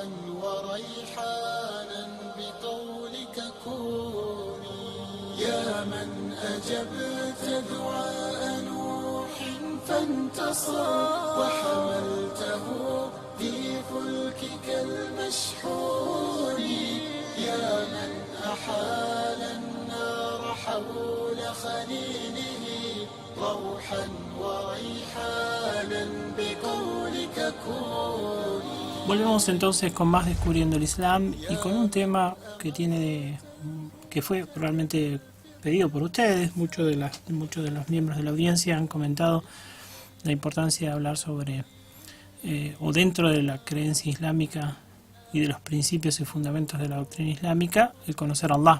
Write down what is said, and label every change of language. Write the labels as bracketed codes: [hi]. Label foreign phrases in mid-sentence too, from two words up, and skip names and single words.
[ar] وريحانا بقولك كوني يا من أجبت دعاء نوح فانتصر وحملته في فلكك المشحون يا من أحال النار حول خليله روحا وريحانا بقولك كوني. [es] Volvemos entonces con más Descubriendo el Islam y con un tema que que fue realmente pedido por ustedes. Muchos de los miembros de la audiencia han comentado la importancia de hablar sobre o dentro de la creencia islámica y de los principios y fundamentos de la doctrina islámica, el conocer a Allah.